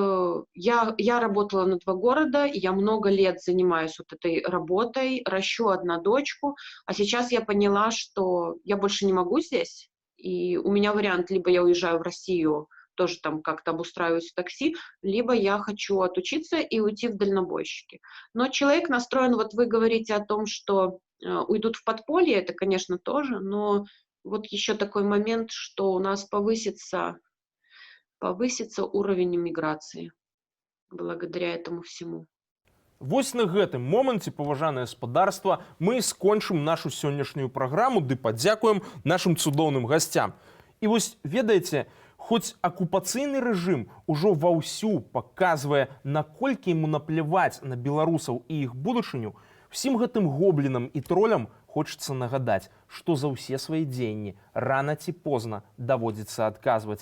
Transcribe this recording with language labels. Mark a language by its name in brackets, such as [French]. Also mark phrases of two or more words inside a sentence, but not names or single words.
[Russian] я работала на 2 города, и я много лет занимаюсь вот этой работой, ращу 1 дочку, а сейчас я поняла, что я больше не могу здесь, и у меня вариант, либо я уезжаю в Россию, тоже там как-то обустраиваюсь в такси, либо я хочу отучиться и уйти в дальнобойщики. Но человек настроен, вот вы говорите о том, что уйдут в подполье, это, конечно, тоже, но вот еще такой момент, что у нас повысится уровень иммиграции благодаря этому всему. [Belarusian] Вось на гэтым моманце, паважанае спадарства, мы скончым нашу сённяшнюю праграму ды падзякуем нашым цудоўным гасцям. І вось, ведаеце, хоць акупацыйны рэжым ужо ваўсю паказвае, наколькі яму напляваць на беларусаў і іх будучыню, усім гэтым гоблінам і тролям хочацца нагадаць, што за ўсе свае дзеянні рана ці позна даводзіцца адказваць.